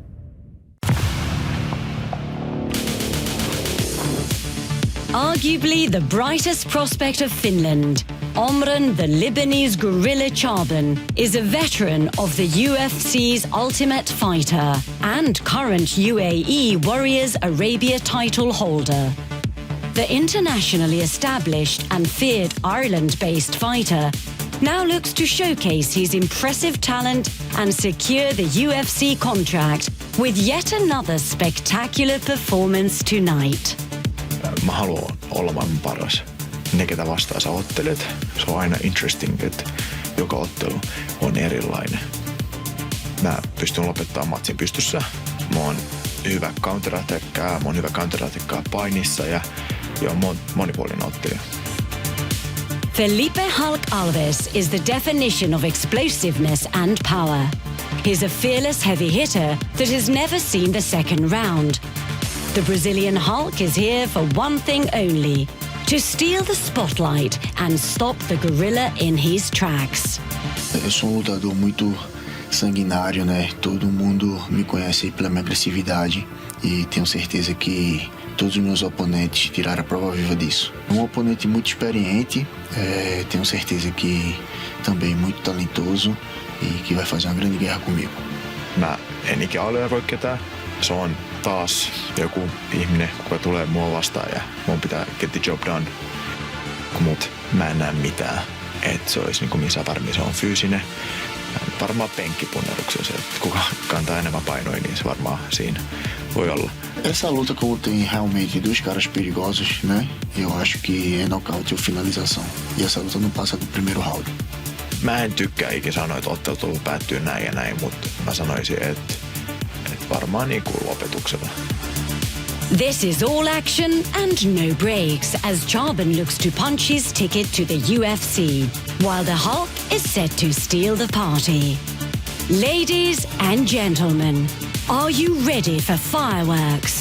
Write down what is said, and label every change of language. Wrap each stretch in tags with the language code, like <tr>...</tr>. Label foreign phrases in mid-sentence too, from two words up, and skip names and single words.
<en>Arguably the brightest prospect of Finland, Omran, the Lebanese gorilla Chaaban, is a veteran of the UFC's Ultimate Fighter and current UAE Warriors Arabia title holder. The internationally established and feared Ireland-based fighter now looks to showcase his impressive talent and secure the UFC contract with yet another spectacular performance tonight.</en> <fi>Mä haluan olla maailman paras. Ne, ketä vastaan sä ottelet, se on aina interesting, että joka ottelu on erilainen. Mä pystyn lopettamaan matsin pystyssä. Mä oon hyvä counterattackkaa, mä oon hyvä counterattackkaa painissa ja monipuolinen ottelija.</fi> <en>Felipe Hulk Alves is the definition of explosiveness and power. He's a fearless heavy hitter that has never seen the second round. The Brazilian Hulk is here for one thing only: to steal the spotlight and stop the gorilla in his tracks.</en> <pt>Eu sou um lutador muito sanguinário, né? Todo mundo me conhece pela minha agressividade e tenho certeza que todos os meus oponentes tiraram a prova viva disso. Um oponente muito experiente, tenho certeza que também muito talentoso e que vai fazer uma grande guerra comigo.</pt> <fi>Mä en ikinä aliarvoi ketään. Se on taas joku ihminen, joka tulee mua vastaan ja mun pitää</fi> <en>get the job done.</en> <fi>Mut mä en näe mitään, että se olisi niinku missään varmin. Se on fyysinen. Varmaan penkkipunneruksessa, että kuka kantaa enemmän painoja, niin se varmaan siinä voi olla.</fi> <pt>Essa luta que eu tenho realmente dois caras perigosos, né? Eu acho que é nocaute ou finalização. E essa luta não passa do primeiro round.</pt> <fi>Mä en tykkää ikinä sanoa, että ottelu päättyy näin ja näin, mutta mä sanoisin, että varmaan niin kuin lopetuksella.</fi> <en>This is all action and no breaks as Chaaban looks to punch his ticket to the UFC, while the Hulk is set to steal the party. Ladies and gentlemen, are you ready for fireworks?</en>